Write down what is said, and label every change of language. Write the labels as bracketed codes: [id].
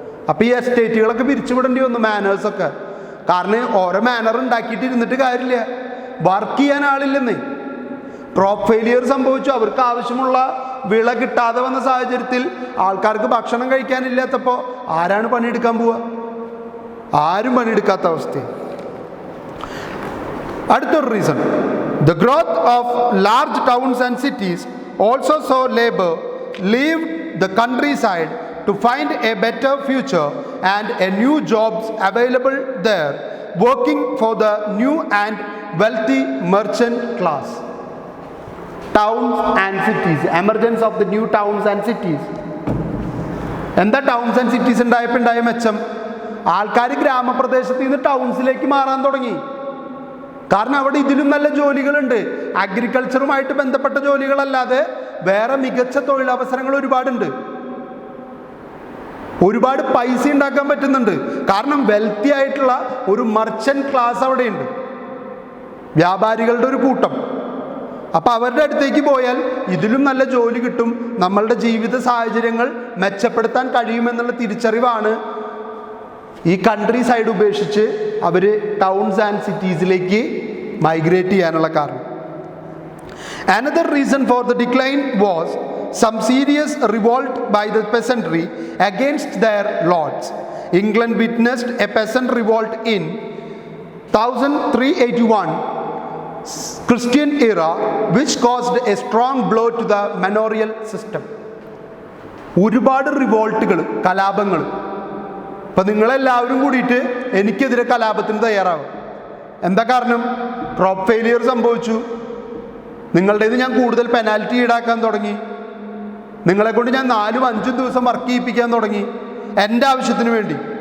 [ml] അപ്പോൾ ഈ എസ്റ്റേറ്റുകളൊക്കെ പിരിച്ചുവിടേണ്ടി വന്നു, മാനേഴ്സൊക്കെ. കാരണം ഓരോ മാനർ ഉണ്ടാക്കിയിട്ട് ഇരുന്നിട്ട് കാര്യമില്ല, വർക്ക് ചെയ്യാൻ ആളില്ലെന്നേ. ക്രോപ്പ് ഫെയിലിയർ സംഭവിച്ചു, അവർക്ക് ആവശ്യമുള്ള വിള കിട്ടാതെ വന്ന സാഹചര്യത്തിൽ ആൾക്കാർക്ക് ഭക്ഷണം കഴിക്കാനില്ലാത്തപ്പോൾ ആരാണ് പണിയെടുക്കാൻ പോവുക? ആരും പണിയെടുക്കാത്ത അവസ്ഥ. അടുത്തൊരു [en] Reason, the growth of large towns and cities also so labour leave the countryside to find a better future and a new jobs available there, working for the new and wealthy merchant class. Towns and cities, emergence of the new towns and cities. [ml] എന്താ towns and cities ഉണ്ടായപ്പോൾ ഉണ്ടായ മെച്ചം? ആൾക്കാർ ഗ്രാമപ്രദേശത്ത് നിന്ന് ടൗൺസിലേക്ക് മാറാൻ തുടങ്ങി. കാരണം അവിടെ ഇതിലും നല്ല ജോലികളുണ്ട്. അഗ്രികൾച്ചറുമായിട്ട് ബന്ധപ്പെട്ട ജോലികളല്ലാതെ വേറെ മികച്ച തൊഴിലവസരങ്ങൾ ഒരുപാടുണ്ട്. ഒരുപാട് പൈസ ഉണ്ടാക്കാൻ പറ്റുന്നുണ്ട്. കാരണം വെൽത്തി ആയിട്ടുള്ള ഒരു മർച്ചന്റ് ക്ലാസ് അവിടെയുണ്ട്, വ്യാപാരികളുടെ ഒരു കൂട്ടം. അപ്പം അവരുടെ അടുത്തേക്ക് പോയാൽ ഇതിലും നല്ല ജോലി കിട്ടും, നമ്മളുടെ ജീവിത സാഹചര്യങ്ങൾ മെച്ചപ്പെടുത്താൻ കഴിയുമെന്നുള്ള തിരിച്ചറിവാണ് ഈ കൺട്രി സൈഡ് ഉപേക്ഷിച്ച് അവർ ടൗൺസ് ആൻഡ് സിറ്റീസിലേക്ക് മൈഗ്രേറ്റ് ചെയ്യാനുള്ള കാരണം. [en] Another reason for the decline was some serious revolt by the peasantry against their lords. England witnessed a peasant revolt in 1381 Christian era which caused a strong blow to the manorial system. [ml] ഒരുപാട് റിവോൾട്ടുകൾ, കലാപങ്ങൾ. അപ്പം നിങ്ങളെല്ലാവരും കൂടിയിട്ട് എനിക്കെതിരെ കലാപത്തിന് തയ്യാറാവും. എന്താ കാരണം? Crop failure സംഭവിച്ചു, നിങ്ങളുടേത് ഞാൻ കൂടുതൽ പെനാൽറ്റി ഈടാക്കാൻ തുടങ്ങി, നിങ്ങളെ കൊണ്ട് ഞാൻ 4-5 ദിവസം വർക്ക് ചെയ്യിപ്പിക്കാൻ തുടങ്ങി എൻ്റെ ആവശ്യത്തിന് വേണ്ടി.